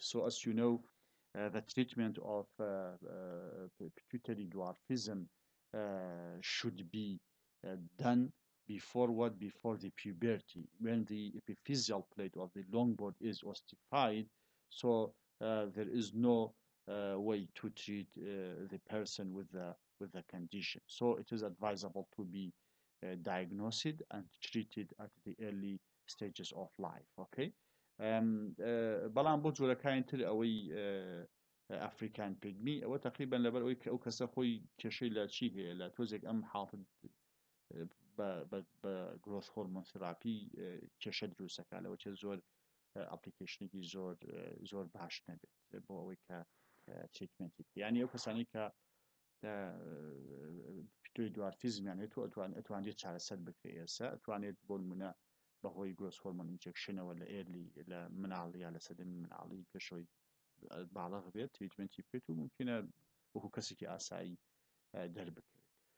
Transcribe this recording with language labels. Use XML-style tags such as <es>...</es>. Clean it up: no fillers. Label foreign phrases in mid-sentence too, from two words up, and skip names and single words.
<en>So as you know, the treatment of pituitary dwarfism should be done before the puberty, when the epiphyseal plate of the long board is ossified. So there is no way to treat the person with the condition. So it is advisable to be diagnosed and treated at the early stages of life. Okay.</en> <ckb>بەڵام بۆ جۆرەکانی تر ئەوەی</ckb> <en>African pygmy</en> <ckb>ئەوە تقریبا لەبەر ئەوەی ئەو کەسە خۆی کێشەی لە چی هەیە لە تۆزێک ئەم حاڵت بە</ckb> <en>growth hormone therapy</en> <ckb>کێشە دروستەکە لەوە چێ زۆر ئەپلیکیشنێکی زۆر باش نەبێت بۆ ئەوەی کە تریتمنتی یعنی ئەو کەسانی کە پتۆی دوارفیزمیان هەیە ئەتوانێت چارەسەر بکرێت ئێستا ئەتوانێت بۆ نمونە بەهۆی</ckb> <en>growth hormone injection</en> <ckb>لە ئێرلی لە مناڵی یا لە سەدەمی مناڵی پێشەوەی باڵغ بێت تریتمنتی بکرێت و ممکنە وەکو کەسێکی ئاسایی دەربکەوێت</ckb>